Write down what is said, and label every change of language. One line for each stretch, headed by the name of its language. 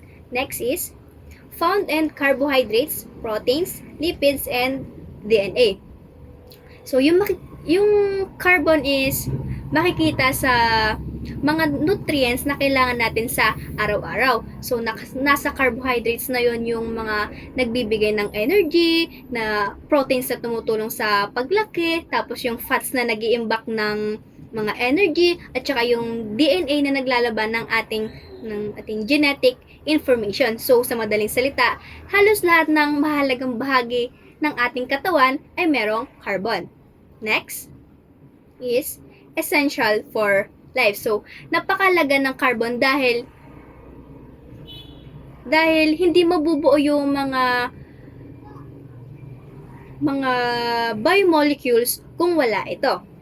English: Next is, found in carbohydrates, proteins, lipids, and DNA.
Filipino: So, yung carbon is makikita sa mga nutrients na kailangan natin sa araw-araw. So, nasa carbohydrates na yon yung mga nagbibigay ng energy, na proteins na tumutulong sa paglaki, tapos yung fats na nag-iimbak ng mga energy, at saka yung DNA na naglalaban ng ating genetic information. So, sa madaling salita, halos lahat ng mahalagang bahagi ng ating katawan ay merong carbon.
English: Next is essential for life.
Filipino: So, napakalaga ng carbon dahil hindi mabubuo yung mga biomolecules kung wala ito.